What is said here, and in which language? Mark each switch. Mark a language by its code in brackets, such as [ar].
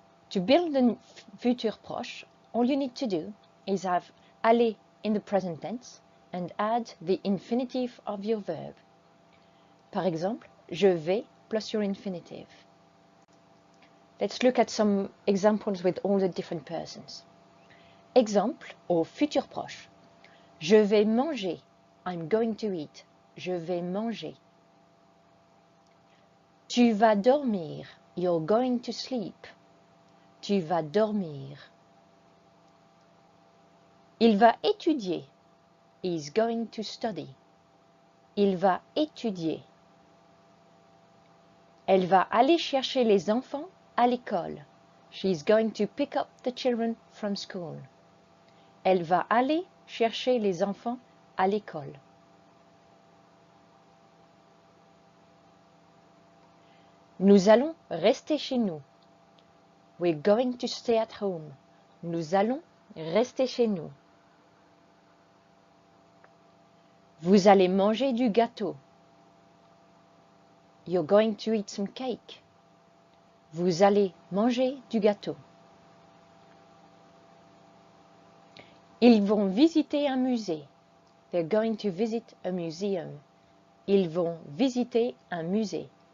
[en] To build the futur proche, all you need to do is have aller in the present tense and add the infinitive of your verb. [fr] Par exemple, je vais [en] plus your infinitive. Let's look at some examples with all the different persons. [fr] Exemple au futur proche. Je vais manger. [en] I'm going to eat. [fr] Je vais manger. Tu vas dormir. [en] You're going to sleep. [fr] Tu vas dormir. Il va étudier. [en] He's going to study. [fr] Il va étudier. Elle va aller chercher les enfants à l'école. [en] She's going to pick up the children from school. [fr] Elle va aller chercher les enfants à l'école. Nous allons rester chez nous. [en] We're going to stay at home. [fr] Nous allons rester chez nous. Vous allez manger du gâteau. [en] You're going to eat some cake. [fr] Vous allez manger du gâteau. Ils vont visiter un musée. [en] They're going to visit a museum. [fr] Ils vont visiter un musée.